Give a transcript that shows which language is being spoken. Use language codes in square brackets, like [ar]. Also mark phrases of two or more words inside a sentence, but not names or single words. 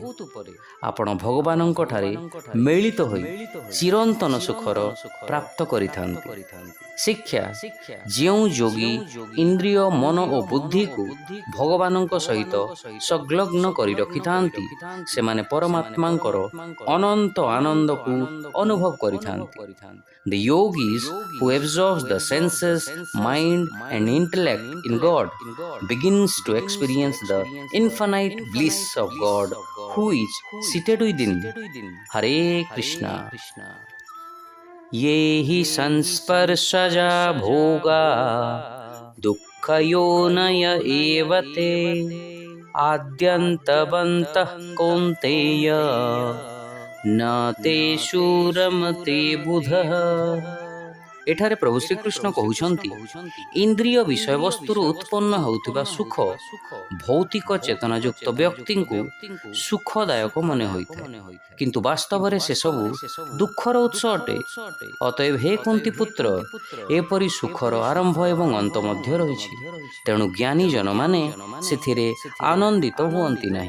[or] ଆପଣ ଭଗବାନଙ୍କ ଠାରେ ମିଳିତ ହୋଇ ଚିରନ୍ତନ ସୁଖର ପ୍ରାପ୍ତ କରିଥାନ୍ତି। ଶିକ୍ଷା, ଯେଉଁ ଯୋଗୀ ଇନ୍ଦ୍ରିୟ, ମନ ଓ ବୁଦ୍ଧିକୁ ଭଗବାନଙ୍କ ସହିତ ସଂଲଗ୍ନ କରି ରଖିଥାନ୍ତି, ସେମାନେ ପରମାତ୍ମାଙ୍କର ଅନନ୍ତ ଆନନ୍ଦକୁ ଅନୁଭବ କରିଥାନ୍ତି। [en] The yogis who absorbs the senses, mind and intellect in God begins to experience the infinite bliss of God who is seated within. Hare Krishna. [sa] ये हि संस्पर्शजा भोगा दुःखयोनय एव ते आद्यन्तवन्तः कौन्तेय न तेषु रमते बुधः। [or] ଏଠାରେ ପ୍ରଭୁ ଶ୍ରୀକୃଷ୍ଣ କହୁଛନ୍ତି, ଇନ୍ଦ୍ରିୟ ବିଷୟବସ୍ତୁରୁ ଉତ୍ପନ୍ନ ହେଉଥିବା ସୁଖ ଭୌତିକ ଚେତନାଯୁକ୍ତ ବ୍ୟକ୍ତିଙ୍କୁ ସୁଖଦାୟକ ମନେ ହୋଇଥାଏ, କିନ୍ତୁ ବାସ୍ତବରେ ସେସବୁ ଦୁଃଖର ଉତ୍ସ ଅଟେ। ଅତଏବ ହେ କୁନ୍ତୀ ପୁତ୍ର, ଏପରି ସୁଖର ଆରମ୍ଭ ଏବଂ ଅନ୍ତ ମଧ୍ୟ ରହିଛି, ତେଣୁ ଜ୍ଞାନୀଜନମାନେ ସେଥିରେ ଆନନ୍ଦିତ ହୁଅନ୍ତି ନାହିଁ।